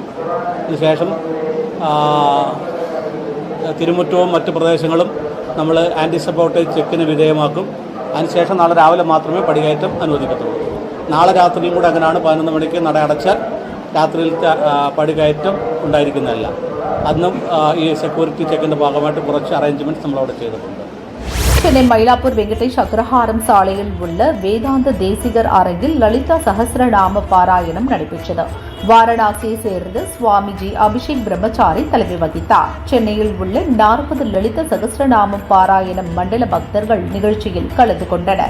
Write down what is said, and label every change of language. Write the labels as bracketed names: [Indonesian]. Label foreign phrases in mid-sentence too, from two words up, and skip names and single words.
[Malayalam] അതിനുശേഷം തിരുമുറ്റവും മറ്റ് പ്രദേശങ്ങളും നമ്മൾ [English] anti sabotage [Malayalam] ചെക്കിന് വിധേയമാക്കും. അതിനുശേഷം നാളെ രാവിലെ മാത്രമേ പടികയറ്റം അനുവദിക്കത്തുള്ളൂ. നാളെ രാത്രിയും കൂടെ അങ്ങനെയാണ്. 11 മണിക്ക് നട അടച്ചാൽ രാത്രിയിലത്തെ പടികയറ്റം ഉണ്ടായിരിക്കുന്നതല്ല. അന്നും ഈ സെക്യൂരിറ്റി ചെക്കിൻ്റെ ഭാഗമായിട്ട് കുറച്ച് അറേഞ്ച്മെൻറ്റ്സ് നമ്മളവിടെ ചെയ്തിട്ടുണ്ട്. [Tamil] சென்னை மயிலாப்பூர் வெங்கடேஷ் அக்ரஹாரம் சாலையில் உள்ள வேதாந்த தேசிகர் அரங்கில் லலிதா சஹஸ்ரநாம பாராயணம் நடைபெற்றது. வாரணாசியை சேர்ந்த சுவாமிஜி அபிஷேக் பிரம்மச்சாரி தலைமை வகித்தார். சென்னையில் உள்ள 40 லலிதா சஹஸ்ரநாம பாராயணம் மண்டல பக்தர்கள் நிகழ்ச்சியில் கலந்து கொண்டனர்.